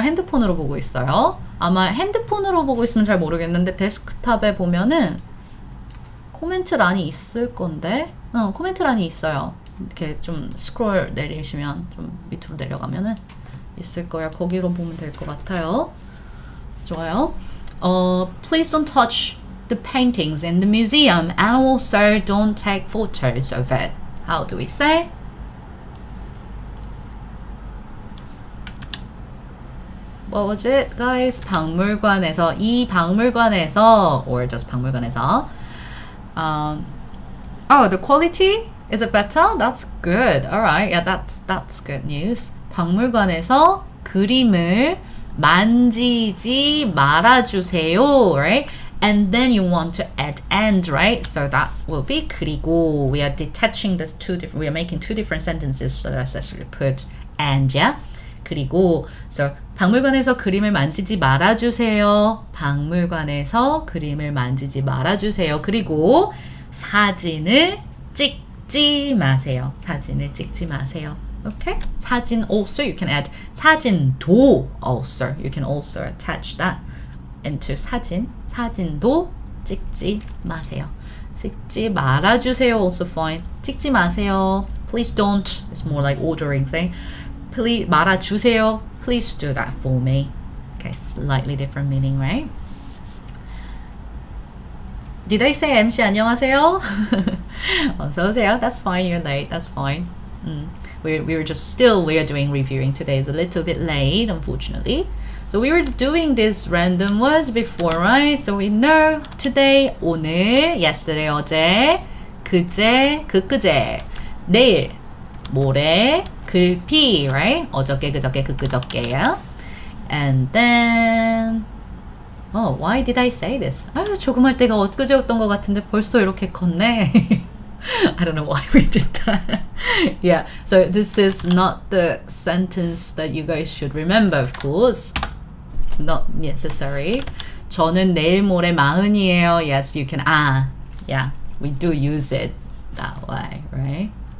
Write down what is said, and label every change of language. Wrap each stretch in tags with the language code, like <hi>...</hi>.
<ko>핸드폰으로 보고 있어요? 아마 핸드폰으로 보고 있으면 잘 모르겠는데 데스크탑에 보면은 코멘트란이 있을 건데 코멘트란이 있어요. 이렇게 좀 스크롤 내리시면 좀 밑으로 내려가면은 있을 거야. 거기로 보면 될 것 같아요. 좋아요.</ko> <en>Please don't touch the paintings in the museum and also don't take photos of it. How do we say? What was it, guys?</en> <ko>박물관에서, 이 박물관에서,</ko> <en>or just</en> <ko>박물관에서.</ko> <en>Oh, the quality? Is it better? That's good. Alright, yeah, that's good news.</en> <ko>박물관에서 그림을 만지지 말아주세요, right?</ko> <en>And then you want to add and, right? So that will be 그리고. We are detaching this we are making two different sentences, so that's actually put and, yeah?</en> <ko>그리고, so 박물관에서 그림을 만지지 말아주세요. 박물관에서 그림을 만지지 말아주세요. 그리고 사진을 찍지 마세요. 사진을 찍지 마세요. Okay?</ko> <en>사진 also, you can add 사진도 also. You can also attach that into 사진.</en> <ko>사진도 찍지 마세요. 찍지 말아주세요</ko> <en>also fine.</en> <ko>찍지 마세요.</ko> <en>Please don't. It's more like ordering thing. Please 말아주세요. Please do that for me. Okay, slightly different meaning, right? Did I say MC 안녕하세요?</en> <ko>어서오세요.</ko> <en>That's fine, you're late. That's fine. We were just still, we are doing reviewing today. It's a little bit late, unfortunately. So we were doing this random words before, right? So we know today, 오늘, yesterday, 어제, 그제, 그제, 내일, 모레, 글피, right?</en> <ko>어저께, 그저께, 그저께야.</ko> <en>And then, oh, why did I say this?</en> <ko>아유, 조금할 때가 엊그제였던 것 같은데 벌써 이렇게 컸네.</ko> <en>I don't know why we did that. Yeah, so this is not the sentence that you guys should remember, of course. Not necessary.</en> <ko>저는 내일 모레 40이에요.</ko> <en>Yes, you can, yeah, we do use it that way, right?</en>